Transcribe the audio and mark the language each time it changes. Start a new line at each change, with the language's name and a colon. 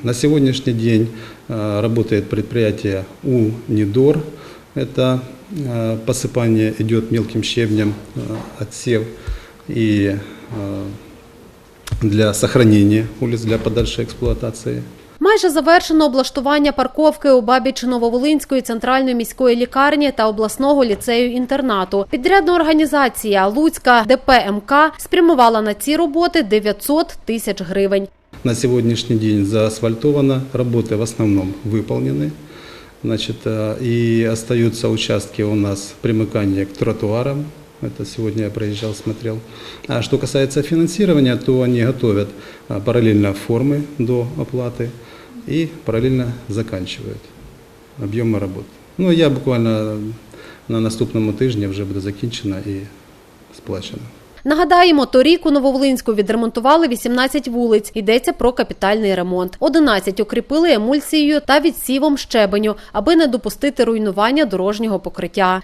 Russian: На сегодняшний день работает предприятие УНИДОР. Это посыпание идет мелким щебнем, отсев и для сохранения улиц, для подальшей эксплуатации.
Ukrainian: Майже завершено облаштування парковки у Бабічі Нововолинської центральної міської лікарні та обласного ліцею-інтернату. Підрядна організація Луцька ДП МК спрямувала на ці роботи 900 тисяч гривень.
Russian: На сегодняшний день заасфальтовано, работы в основном выполнены. Значит, и остаются участки у нас примыкания к тротуарам. Это сегодня я проезжал, смотрел. А что касается финансирования, то они готовят параллельно формы до оплаты и параллельно заканчивают объемы работ.
Ukrainian: Ну, я буквально на наступному тижні вже буде закінчено і сплачено. Нагадаємо, торік у Нововолинську відремонтували 18 вулиць. Йдеться про капітальний ремонт. 11 укріпили емульсією та відсівом щебеню, аби не допустити руйнування дорожнього покриття.